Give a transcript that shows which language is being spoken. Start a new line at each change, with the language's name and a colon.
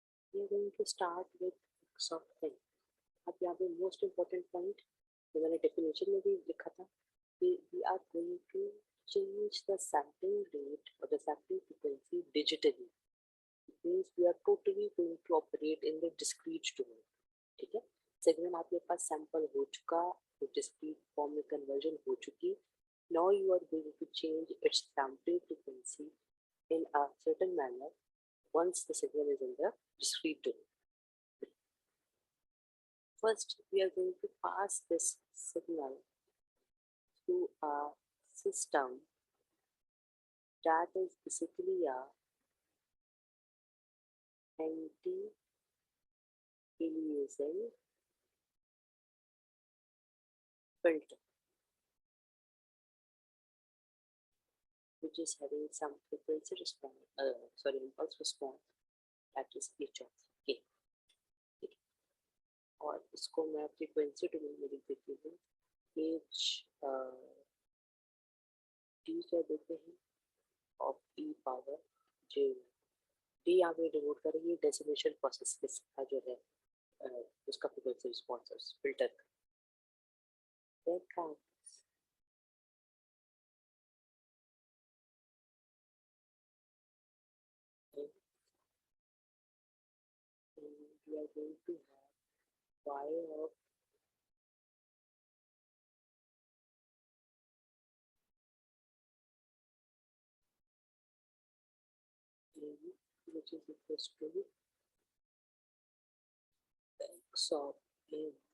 English: We are going to start with cutoff thing.
Hindi: अब यहाँ पे
English: most important point
Hindi: जो मैंने definition में भी लिखा था,
English: we are going to change the sampling rate or the sampling frequency digitally. It means we are totally going to operate in the discrete domain.
Hindi: ठीक है, सिग्नल आपके पास सैंपल हो चुका, तो discrete form में conversion हो चुकी.
English: Now you are going to change its sampling frequency in a certain manner once the signal is in the discrete domain. First, we are going to pass this signal through a system that is basically a anti-aliasing filter, which is having some frequency response, impulse response, that is h of k.
Hindi: ठीक है? और इसको मैं frequency domain में लिख देती हूँ h d कह देते हैं of e power j। D यहाँ पे डिनोट करेंगे डेसिमेशन प्रोसेस का जो है उसका फ्रीक्वेंसी रिस्पॉन्स फिल्टर का।
English: Then comes we are going to have y of n, which is equals to x of n.